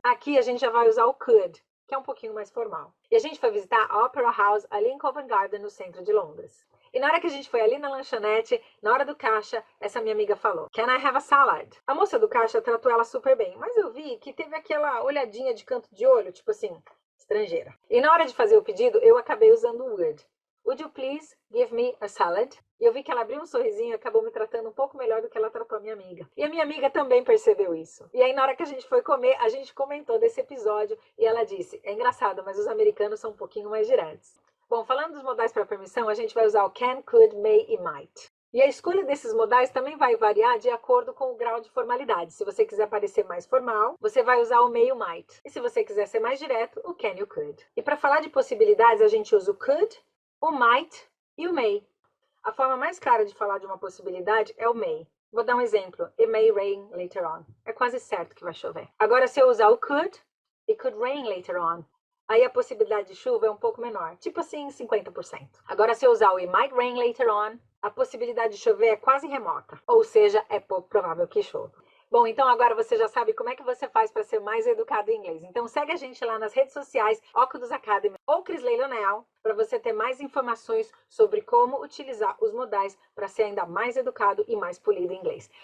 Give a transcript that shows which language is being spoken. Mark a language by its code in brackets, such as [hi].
[pt] Aqui, a gente já vai usar o could, que é um pouquinho mais formal. E a gente foi visitar a Opera House ali em Covent Garden, no centro de Londres. E na hora que a gente foi ali na lanchonete, na hora do caixa, essa minha amiga falou, [en] Can I have a salad? [pt] A moça do caixa tratou ela super bem, mas eu vi que teve aquela olhadinha de canto de olho, tipo assim, estrangeira. E na hora de fazer o pedido, eu acabei usando o would. [en] Would you please give me a salad? [pt] E eu vi que ela abriu um sorrisinho e acabou me tratando um pouco melhor do que ela tratou a minha amiga. E a minha amiga também percebeu isso. E aí na hora que a gente foi comer, a gente comentou desse episódio e ela disse, é engraçado, mas os americanos são um pouquinho mais diretos. Bom, falando dos modais para permissão, a gente vai usar o can, could, may e might. E a escolha desses modais também vai variar de acordo com o grau de formalidade. Se você quiser parecer mais formal, você vai usar o may e o might. E se você quiser ser mais direto, o can e o could. E para falar de possibilidades, a gente usa o could, o might e o may. A forma mais clara de falar de uma possibilidade é o may. Vou dar um exemplo. [en] It may rain later on. [pt] É quase certo que vai chover. Agora, se eu usar o could, [en] it could rain later on. [pt] Aí a possibilidade de chuva é um pouco menor, tipo assim, 50%. Agora, se eu usar o [en] it might rain later on, [pt] a possibilidade de chover é quase remota, ou seja, é pouco provável que chova. Bom, então agora você já sabe como é que você faz para ser mais educado em inglês. Então segue a gente lá nas redes sociais, Óculos Academy ou Crisley Leonel, para você ter mais informações sobre como utilizar os modais para ser ainda mais educado e mais polido em inglês.